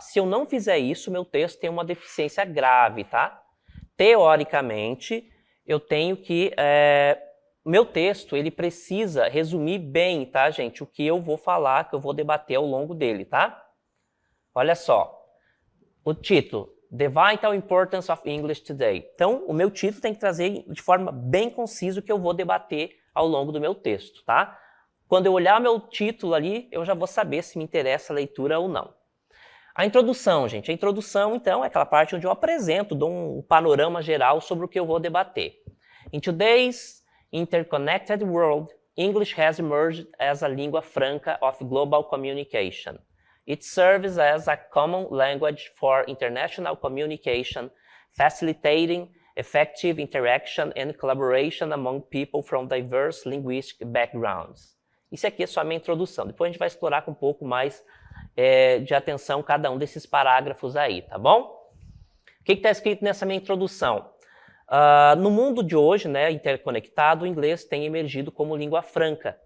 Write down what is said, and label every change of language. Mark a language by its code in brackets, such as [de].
[pt] Se eu não fizer isso, meu texto tem uma deficiência grave, tá? Teoricamente, eu tenho que... meu texto, ele precisa resumir bem, tá, gente? O que eu vou falar, que eu vou debater ao longo dele, tá? Olha só. O título. [en] The Vital Importance of English Today. [pt] Então, o meu título tem que trazer de forma bem concisa o que eu vou debater ao longo do meu texto, tá? Quando eu olhar meu título ali, eu já vou saber se me interessa a leitura ou não. A introdução, gente. A introdução, então, é aquela parte onde eu apresento, dou um panorama geral sobre o que eu vou debater. [en] In today's interconnected world, English has emerged as a língua franca of global communication. It serves as a common language for international communication, facilitating effective interaction and collaboration among people from diverse linguistic backgrounds. [pt] Isso aqui é só a minha introdução. Depois a gente vai explorar com um pouco mais de atenção cada um desses parágrafos aí, tá bom? O que está escrito nessa minha introdução? No mundo de hoje, né, interconectado, o inglês tem emergido como língua franca.